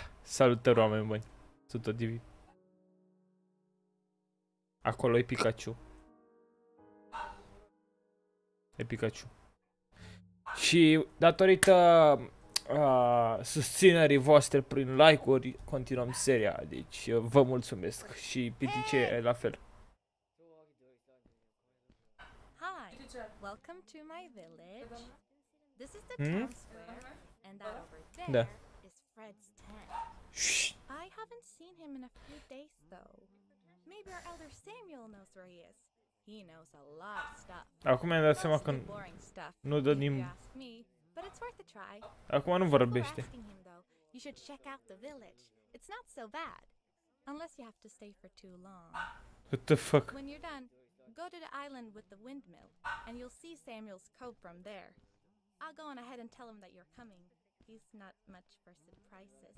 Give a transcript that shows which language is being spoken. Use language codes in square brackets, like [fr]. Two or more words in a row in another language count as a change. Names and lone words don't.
[ro] Salutări, oameni buni. Sunt tot divi. Acolo e Pikachu. E Pikachu. Și datorită susținerii voastre prin like-uri, continuăm seria. Deci vă mulțumesc. Și Pitice la fel. [en] Hi, welcome to my village. This is the town square, and that over there is Fred's tent. Shh. I haven't seen him in a few days though. Maybe our elder Samuel knows where he is. He knows a lot of stuff. [ro] Acum mi-am dat seama că nu dă nim. [en] But it's worth a try. [ro] Acum nu vorbește. [en] You should check out the village. It's not so bad, unless you have to stay for too long. What the fuck? When you're done, go to the island with the windmill, and you'll see Samuel's cove from there. I'll go on ahead and tell him that you're coming. He's not much for surprises.